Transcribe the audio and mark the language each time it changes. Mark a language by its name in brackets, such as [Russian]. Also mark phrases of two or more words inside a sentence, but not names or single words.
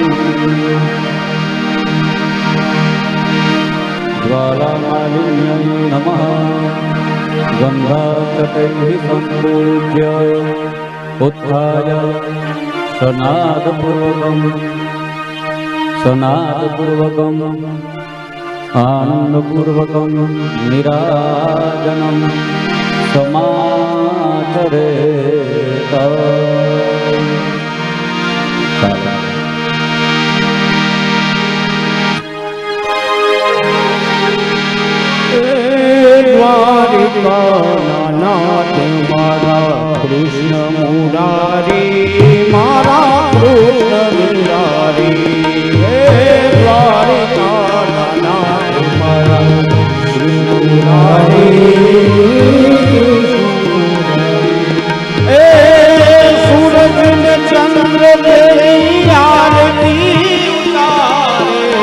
[Sanskrit] ज्वालामालिन्यै नमः गन्धाक्षतैः सम्पूज्य उत्थाय सनादपूर्वकम् आनन्दपूर्वकं निराजनं समाचरेत। [Gujarati] દ્વારિકાનાથ મારા કૃષ્ણ મુરારી મારા કૃષ્ણ મુરારી। દ્વારિકાનાથ મારા કૃષ્ણ મુરારી સૂરજ ને ચંદ્ર તેરી આરતી ઉતારે।